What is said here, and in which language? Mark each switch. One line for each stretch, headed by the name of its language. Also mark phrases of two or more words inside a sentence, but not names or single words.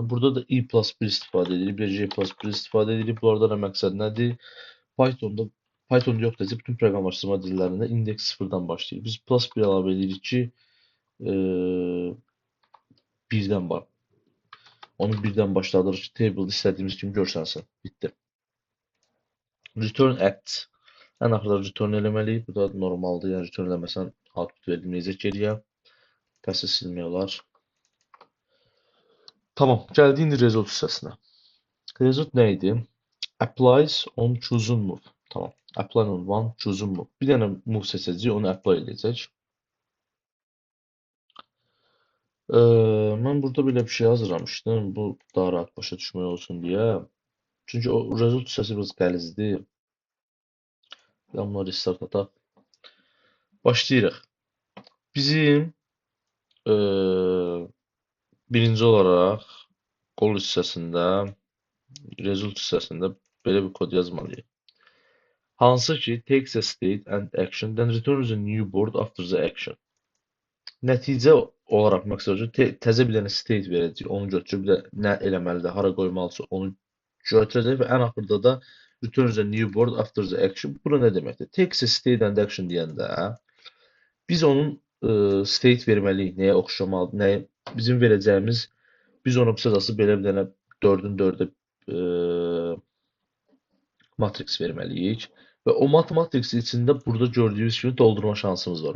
Azerbaijani: Burada da i+1 istifadə edirik, bir j+1 istifadə edirik. Bunlarda da məqsəd nədir? Pythonda yox desə, bütün proqramlaşdırma dillərində indeks sıfırdan başlayır. Biz +1 əlavə edirik ki, birdən var. Onu birdən başladırıq ki, table istədiyimiz kimi görsənsin. Bitdi.
English: Return act.
Azerbaijani: Ən axırda return eləməliyik. Bu da normaldır. Yəni return eləməsən output verilməyəcək geriyə. Təsvir silmək olar. Tamam, gəldik indi result hissəsinə. Result nə idi?
English: Applies on chosen move. Tamam. Apply on one chosen move.
Azerbaijani: Bir dənə move seçəcəyik, onu apply edəcək. Mən burada belə bir şey hazırlamışdım. Bu daha rahat başa düşmək olsun deyə. Çünki o result hissəsi biraz qəlizdir. Bunu restart ataq. Başlayırıq. Bizim birinci olaraq qol hissəsində, result hissəsində belə bir kod yazmalıyıq. Hansı ki,
English: takes a state and action, then returns a new board after the action.
Azerbaijani: Nəticə olaraq məqsəd təzə bir dənə state verəcək, onu götürüb də nə eləməlidir, hara qoymalıdırsa onu götürəcək və ən axırda da
English: returns a new board after the action.
Azerbaijani: Bu nə deməkdir?
English: Takes a state and action
Azerbaijani: deyəndə biz onun state verməliyik, nəyə oxşamalıdır, nəyə bizim verəcəyimiz, biz ona qısacası belə bir dənə 4-ün 4-ə matrix verməliyik və o matrix içində burada gördüyünüz kimi doldurma şansımız var.